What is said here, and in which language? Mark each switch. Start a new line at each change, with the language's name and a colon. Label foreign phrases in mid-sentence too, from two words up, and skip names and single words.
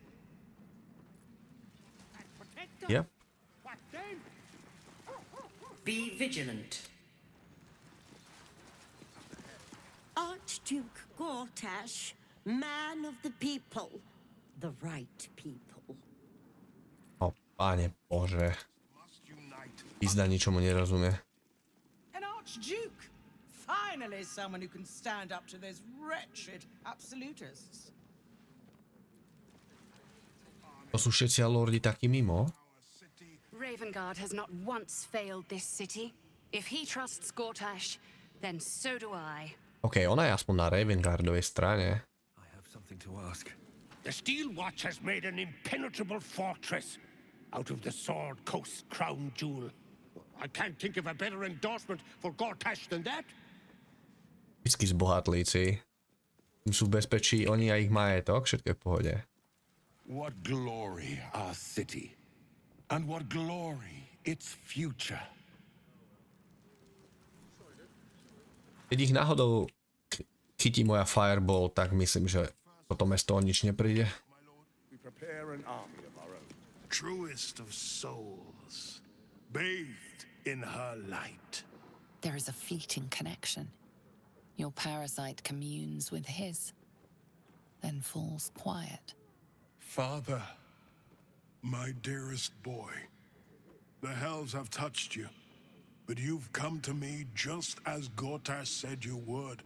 English: Yep. Be vigilant. Archduke Gortash, man of the people, the right people.
Slovak: O, Pane Bože. Pizda ničomu nerozumie.
English: An Archduke! Finally someone who can stand up to those wretched absolutists.
Slovak: To sú všetci lordi takí mimo.
English: Ravengard has not once failed this city. If he trusts Gortash, then so do I.
Slovak: OK, ona je aspoň na Ravengardovej strane.
English: I have something to ask. The Steel Watch has made an impenetrable fortress out of the Sword Coast crown jewel. I can't think of a better endorsement for Gortash than that.
Czech: Vždycky zbohatlíci.
Slovak: Im sú v bezpečí oni a ich majetok, všetko je v pohode.
English: What glory our city, and what glory its future.
Slovak: Keď ich náhodou chytí moja fireball, tak myslím, že toto mesto o nič nepríde.
English: Truest of souls, bathed in her light. There is a fleeting connection. Your parasite communes with his, then falls quiet. Father, my dearest boy, the hells have touched you, but you've come to me just as Gortash said you would.